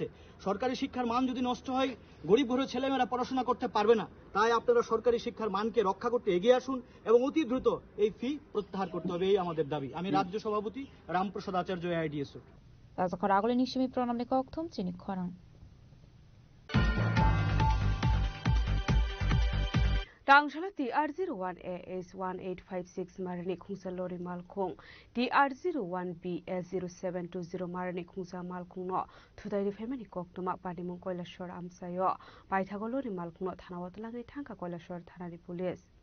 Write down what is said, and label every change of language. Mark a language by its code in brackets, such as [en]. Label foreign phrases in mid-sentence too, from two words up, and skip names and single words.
[bn] সরকারি শিক্ষার মান যদি নষ্ট হয়, গরিব ঘরের ছেলেমেয়েরা পড়াশোনা করতে পারবে না। তাই আপনারা সরকারি শিক্ষার মানকে রক্ষা করতে এগিয়ে আসুন এবং অতি দ্রুত এই ফি প্রত্যাহার করতে হবে, এই আমাদের দাবি। আমি রাজ্য সভাপতি রামপ্রসাদ আচার্য AIDSO। [trp] রাজাকরাগুলিনি সিমি প্রণামনি ককথম চিনি খরাং Tangshala TR01AS1856 Marani Khungsa Lori Malkhung TR01BS0720 Marani Khungsa Malkhung no Thudairi Family Koktuma Padimung Koilashwar Amsayo Paithago Lori Malkhung no Thanawatlangi Thangka Koilashwar Thanani Police